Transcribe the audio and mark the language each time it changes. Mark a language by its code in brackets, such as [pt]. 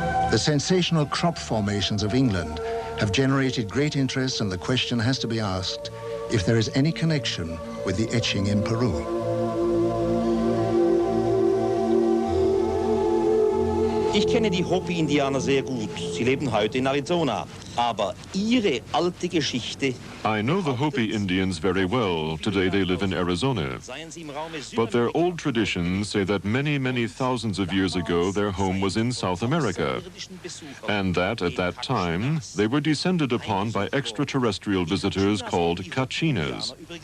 [en] The sensational crop formations of England have generated great interest, and the question has to be asked if there is any connection with the etching in Peru. [de] Ich kenne die Hopi-Indianer sehr gut. Sie leben heute in Arizona. Aber ihre alte Geschichte... [en] I know the Hopi Indians very well. Today they live in Arizona. But their old traditions say that many, many thousands of years ago their home was in South America. And that at that time they were descended upon by extraterrestrial visitors called Kachinas.